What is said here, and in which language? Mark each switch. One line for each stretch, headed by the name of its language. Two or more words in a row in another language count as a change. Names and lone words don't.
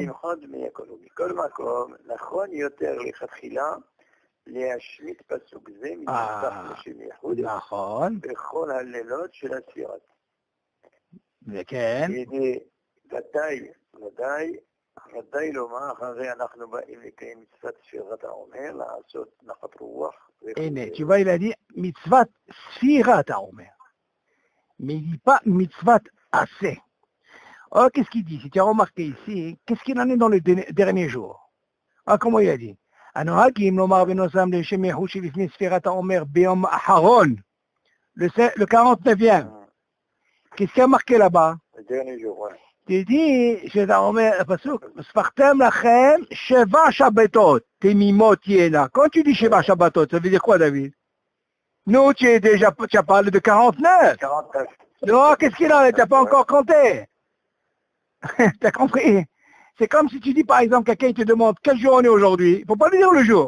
Hebrew: מכל מקום, נכון יותר לכתחילה להשמיט פסוק זה מנוסח לשם ייחוד. נכון. בכל הלילות של הספירת. וכן. ודאי לומר, הרי אנחנו באים לקיים מצוות ספירת העומר, לעשות נחת רוח. הנה,
French: tu vois, il a dit
Hebrew: מצוות ספירת העומר.
French: Mais il dit pas mitzvat assez. Oh, qu'est-ce qu'il dit? Si tu as remarqué ici, qu'est-ce qu'il en est dans le dernier jour? Ah, comment il a dit? Le 49e. Qu'est-ce qu'il a marqué là-bas? Le dernier jour, ouais. Tu dis,
Hebrew: ספרתם לכם שבע שבתות תמימות תהיינה.
French: Quand tu dis
Hebrew: שבע שבתות,
French: ça veut dire quoi, David? Nous, tu as parlé de 49. 49. Non, qu'est-ce qu'il en est? Tu n'as pas encore compté. Tu as compris? C'est comme si tu dis, par exemple, quelqu'un te demande quel jour on est aujourd'hui. Il ne faut pas lui dire le jour.